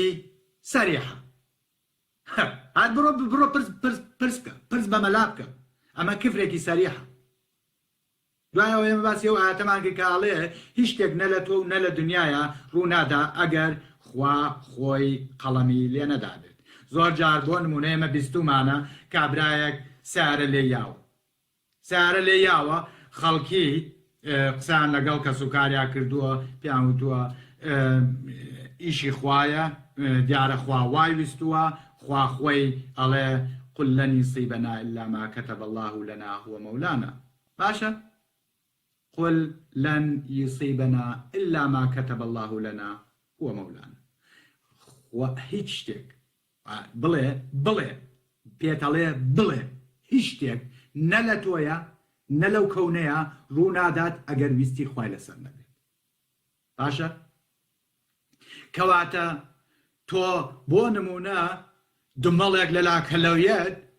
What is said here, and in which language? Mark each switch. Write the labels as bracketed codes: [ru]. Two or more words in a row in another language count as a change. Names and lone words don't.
[ckb] سەریحە هات بڕۆ پرس بکە پرس بە مەلا بکە ئەمە کفرێکی سەریحە دوایەوە ئێمە باسی ئەو ئاەتەمان کرد کە ئەڵێ هیچ شتێک نە لە تۆ و نە لە دنیاە ڕوونادا ئەگەر خوا خۆی قەڵەمی لێ نەدابێت زۆر جار بۆ نمونە ئێمە بیستومانە کابرایەک سارە لێ یاوە خەڵکی قسان لەگەڵ کەس و کاریا کردووە پیان وتووە ئیشی خوایە دیارە خوا وای ویستووە خوا خۆی ئەڵێ [ar] قل لن يصيبنا إلا ما كتب الله لنا هو [ckb] مولانا باشە [ar] قل لن يصيبنا إلا ما كتب الله لنا هو مولانا [ckb] هیچ شتێک بڵێ پێتەڵێ بڵێ هیچ شتێک نە لە تۆیە نە لەو کەونەیە ڕوونادات ئەگەر ویستی خوای لەسەر نەبێت باشە کەواتە تۆ بۆ نمونە دمەڵێک لە لاکەلەویەت